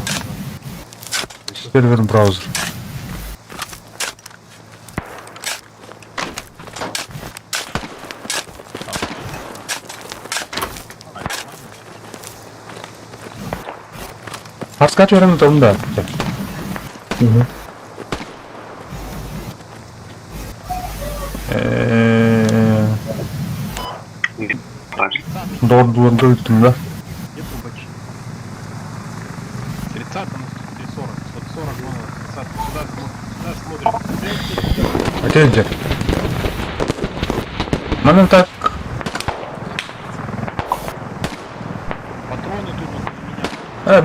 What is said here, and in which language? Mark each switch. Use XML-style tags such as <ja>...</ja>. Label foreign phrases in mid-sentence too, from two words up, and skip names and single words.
<ru>Сервер браузер. Подскажи время там, да.</ru> <tr>Doğru gittim da.</tr> <ru>Где трубачи? 30 на 140, 140 вон, 30, сюда смотрим. А ты где? Мене так. Патроны тут вот у меня.</ru>